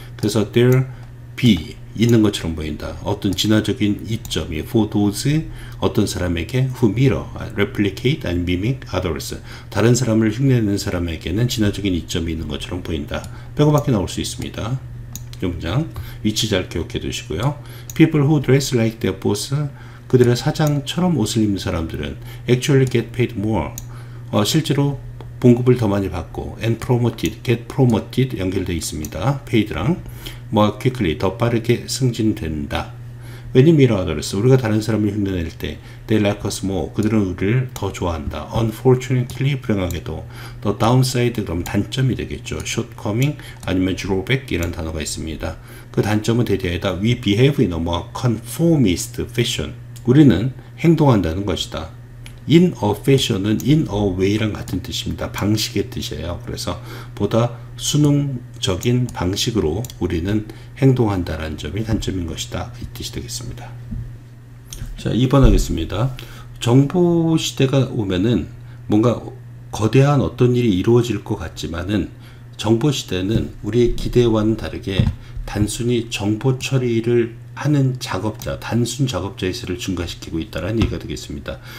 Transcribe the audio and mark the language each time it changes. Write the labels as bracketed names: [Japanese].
[Korean] 그래서 [English] there be [Korean] 있는 것처럼 보인다. 어떤 진화적인 이점이 [English] for those [Korean] 어떤 사람에게 [English] who mirror, replicate and mimic others [Korean] 다른 사람을 흉내내는 사람에게는 진화적인 이점이 있는 것처럼 보인다. 빼고 밖에 나올 수 있습니다. 이 문장 위치 잘 기억해 두시고요. [English] people who dress like their boss [Korean] 그들의 사장처럼 옷을 입는 사람들은 [English] actually get paid more [Korean] 실제로 봉급을 더 많이 받고 [English] and promoted, get promoted [Korean] 연결되어 있습니다. paid랑 more quickly 더 빠르게 승진된다. [English] when you mirror others [Korean] 우리가 다른 사람을 흉내낼 때 [English] they like us more [Korean] 그들은 우리를 더 좋아한다. unfortunately 불행하게도 [English] the downside [Korean] 그럼 단점이 되겠죠. shortcoming 아니면 drawback 이런 단어가 있습니다. 그 단점은 대개에다 [English] we behave in a more conformist fashion [Korean] 우리는 행동한다는 것이다. [English] in a fashion은 in a way랑 [Korean] 같은 뜻입니다. 방식의 뜻이에요. 그래서 보다 수능적인 방식으로 우리는 행동한다는 점이 단점인 것이다. 이 뜻이 되겠습니다. 자, 2번 하겠습니다. 정보 시대가 오면은 뭔가 거대한 어떤 일이 이루어질 것 같지만은 정보 시대는 우리의 기대와는 다르게 단순히 정보 처리를 하는 작업자, 단순 작업자의 수를 증가시키고 있다는 얘기가 되겠습니다.